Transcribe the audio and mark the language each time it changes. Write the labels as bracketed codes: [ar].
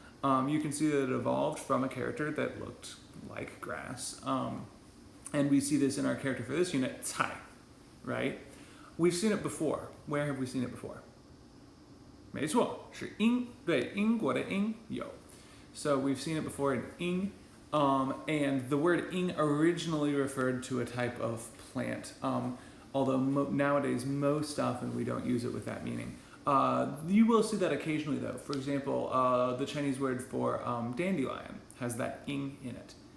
[en] You can see that it evolved from a character that looked like grass. And we see this in our character for this unit, 菜, right? We've seen it before. Where have we seen it before? [zh] 没错，是英，对，英国的英有. [en] So we've seen it before in ing, and the word ing originally referred to a type of plant, although nowadays most often we don't use it with that meaning. You will see that occasionally though. For example, the Chinese word for dandelion has that ing in it.